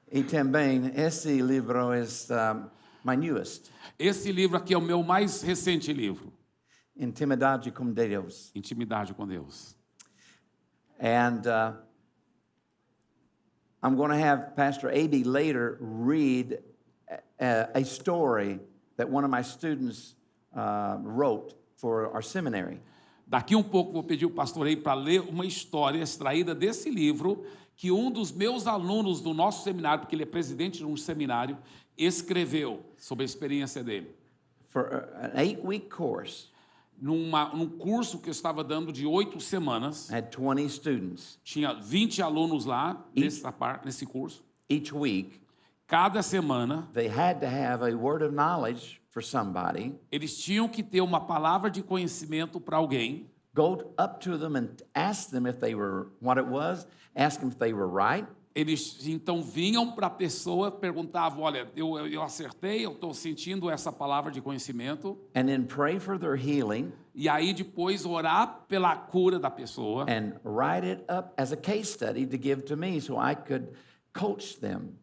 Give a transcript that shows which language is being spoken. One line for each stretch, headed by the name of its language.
Portuguese: E também esse livro é
English: my newest,
Portuguese: Esse livro aqui é o meu mais recente livro, Intimidade com Deus. Intimidade com Deus.
English: And I'm going to have Pastor A.B. later read a story that one of my students wrote for our seminary.
Portuguese: Daqui um pouco vou pedir o pastor aí para ler uma história extraída desse livro que um dos meus alunos do nosso seminário, porque ele é presidente de um seminário, escreveu sobre a experiência dele.
English: For an 8-week course,
Portuguese: Num curso que eu estava dando de 8 semanas,
English: I had 20 students.
Portuguese: tinha 20 alunos lá nesse curso.
English: Each week,
Portuguese: Cada semana,
English: they had to have a word of knowledge for somebody.
Portuguese: eles tinham que ter uma palavra de conhecimento para alguém.
English: Go up to them and ask them if they were what it was, ask them if they were right.
Portuguese: Eles então vinham para a pessoa, perguntavam, olha, eu acertei, eu estou sentindo essa palavra de conhecimento.
English: And then pray for their healing
Portuguese: E aí depois orar pela cura da pessoa.
English: and write it up as a case study to give to me so I could coach them.